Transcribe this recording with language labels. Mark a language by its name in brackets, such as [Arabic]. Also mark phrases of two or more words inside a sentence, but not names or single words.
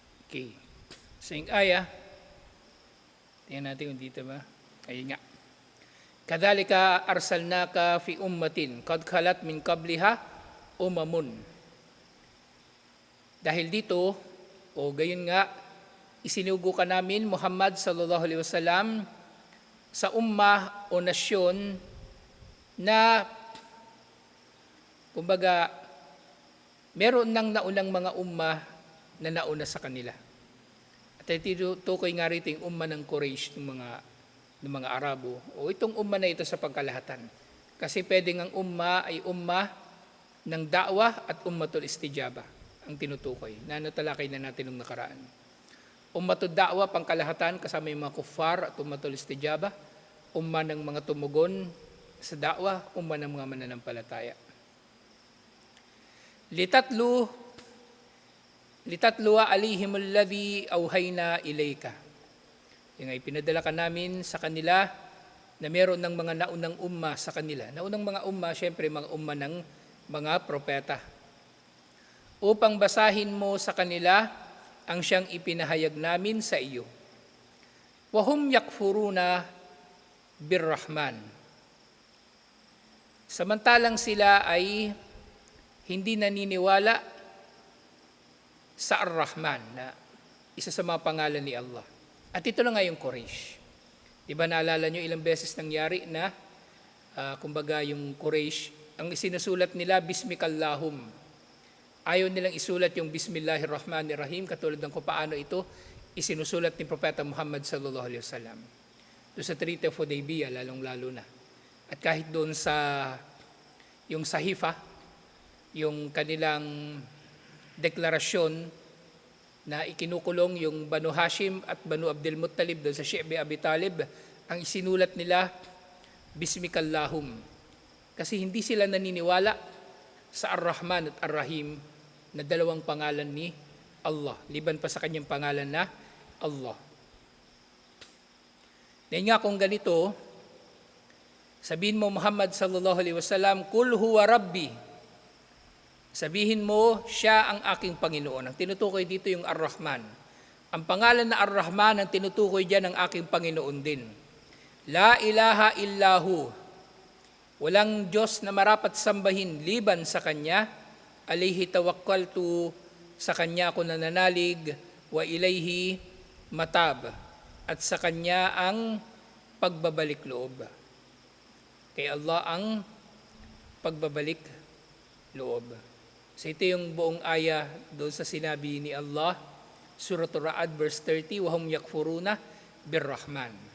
[English] Okay. [Filipino] So yung aya, tingnan natin kung dito ba. Ayun nga. [Arabic] كذلك أرسلناك في أمة قد خلت من قبلها أمم. [Filipino] Dahil dito, o gayon nga, isinugo ka namin, [Arabic] Muhammad صلى الله عليه وسلم, [Filipino] sa ummah o nasyon na, kumbaga, meron nang naunang mga ummah na nauna sa kanila. At tukoy nga rito yung ummah ng Quraysh, ng mga Arabo, o itong ummah na ito sa pagkalahatan. Kasi pwedeng ang ummah ay ummah ng da'wah at [Arabic] أمة الاستجابة [Filipino] ang tinutukoy. Natalakay na natin nung nakaraan. [Arabic] أمة الدعوة, [Filipino] pangkalahatan, kasama yung mga kuffar at [Arabic] أمة الاستجابة. [Filipino] Ummah ng mga tumugon sa da'wah, ummah ng mga mananampalataya. [Arabic] لتتلو عليهم الذي أوحينا إليك. [Filipino] Yung ay pinadala ka namin sa kanila na meron ng mga naunang umma sa kanila. Naunang mga umma, syempre mga umma ng mga propeta. Upang basahin mo sa kanila ang siyang ipinahayag namin sa iyo. [Arabic] وهم يكفرون بالرحمن. [Filipino] Samantalang sila ay hindi naniniwala sa Ar-Rahman, na isa sa mga pangalan ni Allah. At ito na nga yung Quraysh. Diba naalala nyo ilang beses nangyari na, kumbaga yung Quraysh, ang isinusulat nila, Bismikallahum. Ayaw nilang isulat yung Bismillahirrahmanirrahim, katulad ng kung paano ito isinusulat ni Propeta Muhammad [Arabic] صلى الله عليه وسلم. [Filipino] Doon sa [English] Treaty of Hudaybiyah, [Filipino] lalong-lalo na. At kahit doon sa, yung Sahifa, yung kanilang deklarasyon na ikinukulong yung Banu Hashim at Banu Abdul Muttalib doon sa Shi'bi Abi Talib, ang isinulat nila, Bismikallahum. Kasi hindi sila naniniwala sa Ar-Rahman at Ar-Rahim na dalawang pangalan ni Allah, liban pa sa kanyang pangalan na Allah. Dahil nga kung ganito, sabihin mo Muhammad [Arabic] صلى الله عليه وسلم, قل هو ربي. [Filipino] Sabihin mo, siya ang aking Panginoon. Ang tinutukoy dito yung Ar-Rahman. Ang pangalan na Ar-Rahman, ang tinutukoy dyan ng aking Panginoon din. [Arabic] لا إله إلا هو. [Filipino] Walang Diyos na marapat sambahin liban sa Kanya. [Arabic] عليه توكلت, [Filipino] sa Kanya ako nananalig. [Arabic] وإليه متاب. [Filipino] At sa Kanya ang pagbabalik loob. Kay Allah ang pagbabalik loob. So ito yung buong aya doon sa sinabi ni Allah, Surah Ar-Ra'd verse 30, [Arabic] وهم يكفرون بالرحمن.